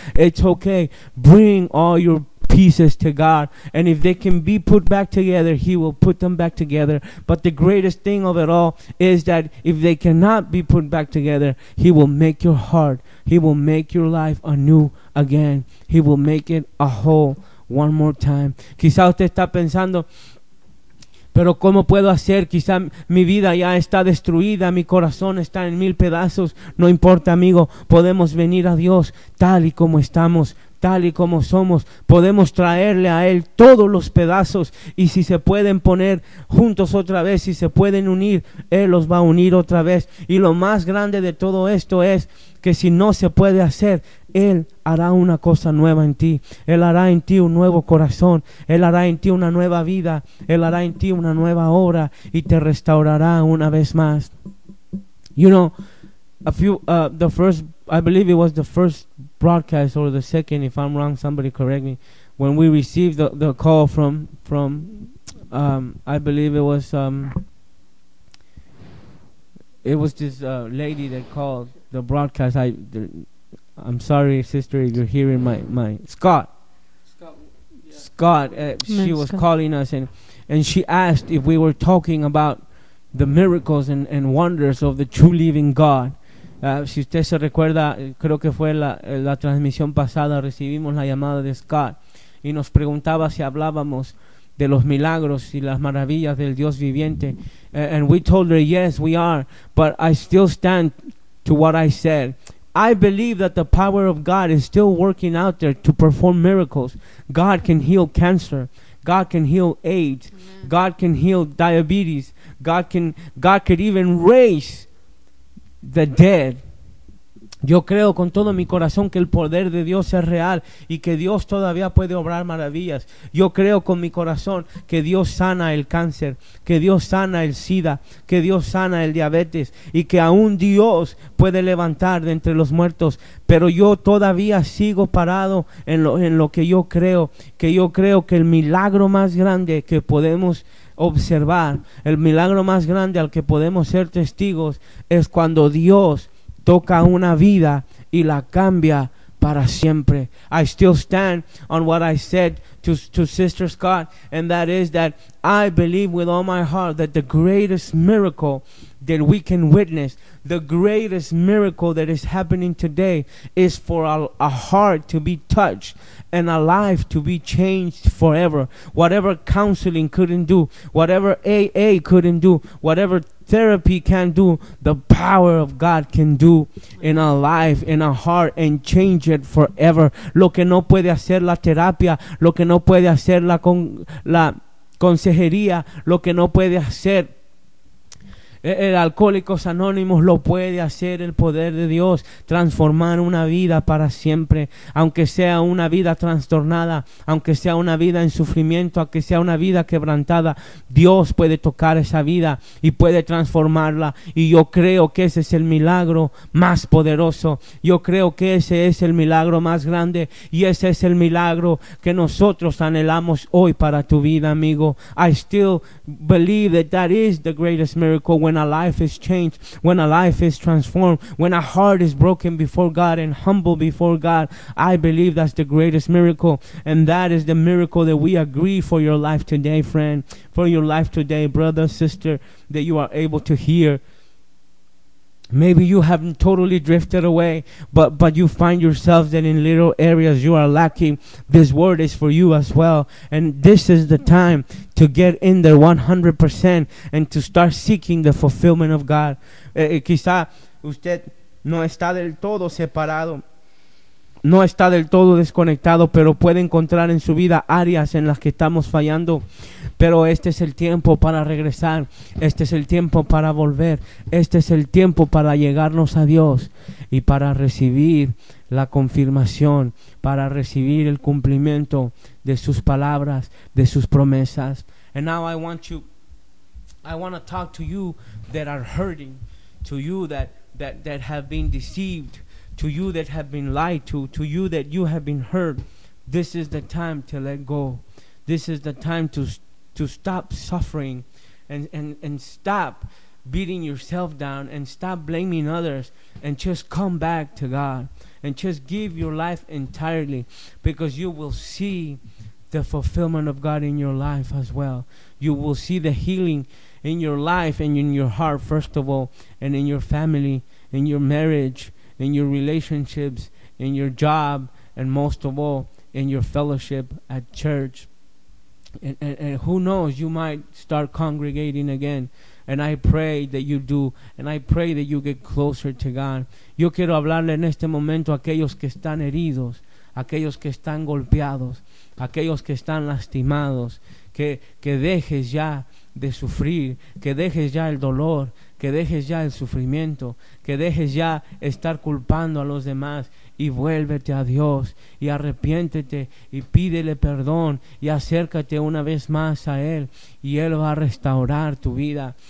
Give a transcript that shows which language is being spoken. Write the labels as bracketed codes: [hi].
[en] It's okay, bring all your pieces to God, and if they can be put back together, He will put them back together. But the greatest thing of it all is that if they cannot be put back together, He will make your heart, He will make your life anew again, He will make it a whole one more time. [es] Quizá usted está pensando, pero ¿cómo puedo hacer? Quizá mi vida ya está destruida, mi corazón está en mil pedazos. No importa, amigo, podemos venir a Dios tal y como estamos, tal y como somos. Podemos traerle a Él todos los pedazos, y si se pueden poner juntos otra vez, si se pueden unir, Él los va a unir otra vez. Y lo más grande de todo esto es que si no se puede hacer, Él hará una cosa nueva en ti. Él hará en ti un nuevo corazón. Él hará en ti una nueva vida. Él hará en ti una nueva obra y te restaurará una vez más. [en] You know, I believe it was the first broadcast or the second, if I'm wrong, somebody correct me, when we received the call from this lady that called the broadcast. I'm sorry, sister, if you're hearing my Scott. Scott, she was calling us, and she asked if we were talking about the miracles and wonders of the true living God. [es] Si usted se recuerda, creo que fue la transmisión pasada, recibimos la llamada de Scott y nos preguntaba si hablábamos de los milagros y las maravillas del Dios viviente. [en] And we told her, yes, we are, but I still stand to what I said. I believe that the power of God is still working out there to perform miracles. God can heal cancer. God can heal AIDS. Yeah. God can heal diabetes. God could even raise the dead. [es] Yo creo con todo mi corazón que el poder de Dios es real y que Dios todavía puede obrar maravillas. Yo creo con mi corazón que Dios sana el cáncer, que Dios sana el SIDA, que Dios sana el diabetes, y que aún Dios puede levantar de entre los muertos. Pero yo todavía sigo parado en lo que yo creo, que yo creo que el milagro más grande que podemos observar, el milagro más grande al que podemos ser testigos, es cuando Dios toca una vida y la cambia para siempre. [en] I still stand on what I said to Sister Scott, and that is that I believe with all my heart that the greatest miracle that we can witness, the greatest miracle that is happening today, is for a heart to be touched and a life to be changed forever. Whatever counseling couldn't do, whatever AA couldn't do, whatever therapy can do, the power of God can do in a life, in a heart, and change it forever. [es] Lo que no puede hacer la terapia, lo que no puede hacer la consejería, lo que no puede hacer el Alcohólicos Anónimos, lo puede hacer el poder de Dios, transformar una vida para siempre, aunque sea una vida trastornada, aunque sea una vida en sufrimiento, aunque sea una vida quebrantada, Dios puede tocar esa vida y puede transformarla. Y yo creo que ese es el milagro más poderoso, yo creo que ese es el milagro más grande, y ese es el milagro que nosotros anhelamos hoy para tu vida, amigo. [en] I still believe that that is the greatest miracle. When a life is changed, when a life is transformed, when a heart is broken before God and humble before God, I believe that's the greatest miracle. And that is the miracle that we agree for your life today, friend, for your life today, brother, sister, that you are able to hear. Maybe you haven't totally drifted away, but you find yourself that in little areas you are lacking. This word is for you as well. And this is the time to get in there 100% and to start seeking the fulfillment of God. [es] Quizá usted no está del todo separado, no está del todo desconectado, pero puede encontrar en su vida áreas en las que estamos fallando. Pero este es el tiempo para regresar, este es el tiempo para volver, este es el tiempo para llegarnos a Dios y para recibir la confirmación, para recibir el cumplimiento de sus palabras, de sus promesas. [en] And now I want to talk to you that are hurting, to you that have been deceived, to you that have been lied to you that you have been hurt. This is the time to let go. This is the time to stop suffering and stop beating yourself down and stop blaming others and just come back to God and just give your life entirely, because you will see the fulfillment of God in your life as well. You will see the healing in your life and in your heart, first of all, and in your family, in your marriage, in your relationships, in your job, and most of all, in your fellowship at church. And who knows, you might start congregating again. And I pray that you do. And I pray that you get closer to God. [es] Yo quiero hablarle en este momento a aquellos que están heridos, aquellos que están golpeados, aquellos que están lastimados, que dejes ya de sufrir, que dejes ya el dolor, que dejes ya el sufrimiento, que dejes ya estar culpando a los demás, y vuélvete a Dios y arrepiéntete y pídele perdón y acércate una vez más a Él, y Él va a restaurar tu vida.